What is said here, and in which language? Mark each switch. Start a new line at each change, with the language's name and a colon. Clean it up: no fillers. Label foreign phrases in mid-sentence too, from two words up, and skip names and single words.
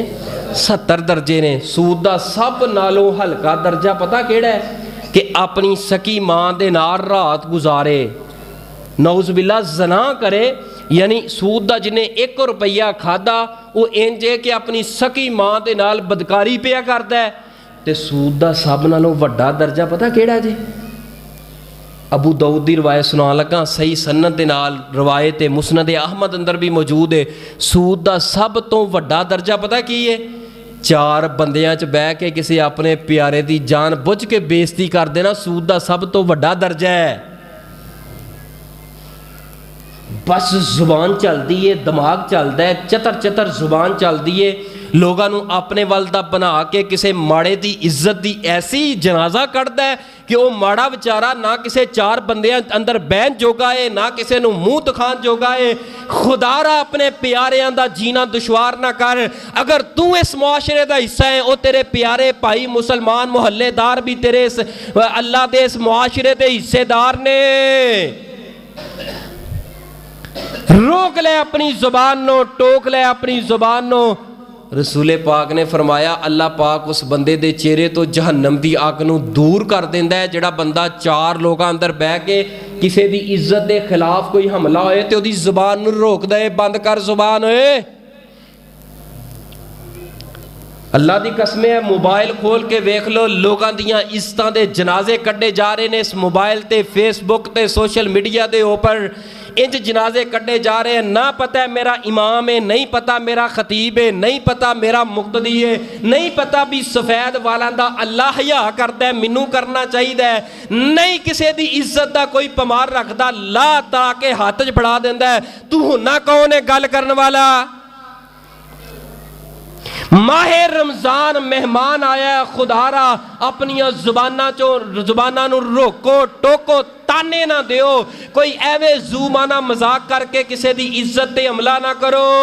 Punjabi: 70 درجے نے۔ سود دا سب نالوں ہلکا درجہ پتہ کیڑا ہے؟ کہ اپنی سکی ماں دے نال رات گزارے،
Arabic: نعوذ باللہ
Punjabi: زنا کرے، یعنی سود دا جنہیں 1 روپیہ کھادا وہ انجے کہ اپنی سکی ماں دے نال بدکاری پیا کردا ہے۔ تے سود دا سب نالوں وڈا درجہ پتہ کیڑا جے؟ ابو داؤد دی روایت سنا لگا، صحیح سند دے نال روایت مسند احمد اندر بھی موجود ہے۔ سود دا سب تو وڈا درجہ پتہ کی ہے؟ 4 بندیاں چ بہ کے کسی اپنے پیارے دی جان بجھ کے بےزتی کر دینا، سود دا سب تو وڈا درجہ ہے۔ بس زبان چل دی ہے، دماغ چل دا ہے، چتر چتر زبان چل دی ہے، ਲੋਕਾਂ ਨੂੰ ਆਪਣੇ ਵੱਲ ਦਾ ਬਣਾ ਕੇ ਕਿਸੇ ਮਾੜੇ ਦੀ ਇੱਜ਼ਤ ਦੀ ਐਸੀ ਜਨਾਜ਼ਾ ਕੱਢਦਾ ਹੈ ਕਿ ਉਹ ਮਾੜਾ ਵਿਚਾਰਾ ਨਾ ਕਿਸੇ ਚਾਰ ਬੰਦਿਆਂ ਅੰਦਰ ਬਹਿਣ ਜੋਗਾ ਏ, ਨਾ ਕਿਸੇ ਨੂੰ ਮੂੰਹ ਦਿਖਾਉਣ ਜੋਗਾ ਏ। ਖੁਦਾਰਾ ਆਪਣੇ ਪਿਆਰਿਆਂ ਦਾ ਜੀਣਾ ਦੁਸ਼ਵਾਰ ਨਾ ਕਰ। ਅਗਰ ਤੂੰ ਇਸ ਮੁਆਸ਼ਰੇ ਦਾ ਹਿੱਸਾ ਹੈ, ਉਹ ਤੇਰੇ ਪਿਆਰੇ ਭਾਈ ਮੁਸਲਮਾਨ ਮੁਹੱਲੇਦਾਰ ਵੀ ਤੇਰੇ ਇਸ ਅੱਲਾ ਦੇ ਇਸ ਮੁਆਸ਼ਰੇ ਦੇ ਹਿੱਸੇਦਾਰ ਨੇ। روک لے اپنی زبان نو، ٹوک لے اپنی زبان نو. رسولے پاک نے فرمایا اللہ پاک اس بندے دے چہرے تو جہنم دی اگ نوں دور کر دیندا ہے جہڑا بندہ چار لوگاں اندر بہہ کے کسی دی عزت دے خلاف کوئی حملہ ہووے تے اودی زبان نوں روکدا ہے، بند کر زبان ہووے. اللہ دی قسم ہے، موبائل کھول کے ویکھ لو، لوگوں دیاں عزتاں دے جنازے کڈھے جا رہے نے اس موبائل تے فیس بک تے
English: social media
Punjabi: دے اوپر. انج جنازے کڈھے جا رہے ہیں۔ نہ پتا ہے میرا امام ہے، نہیں پتا میرا خطیب ہے، نہیں پتا میرا مقتدی ہے، نہیں پتا
Urdu: بھی سفید والوں کا اللہ حیا کرتا ہے,
Punjabi: مینوں کرنا چاہیدا,
Urdu: نہیں کسی کی عزت کا کوئی پمار رکھتا,
Punjabi: لا تا کے ہتھ چ پھڑا دیندا ہے. تو ہنا کون ہے گل کرن والا؟ ماہِ رمضان مہمان آیا، خدارا اپنی زباناں نوں روکو، ٹوکو، طعنے نہ دیو. کوئی اینویں زباناں مذاق کر کے کسی دی عزت تے حملہ نہ کرو.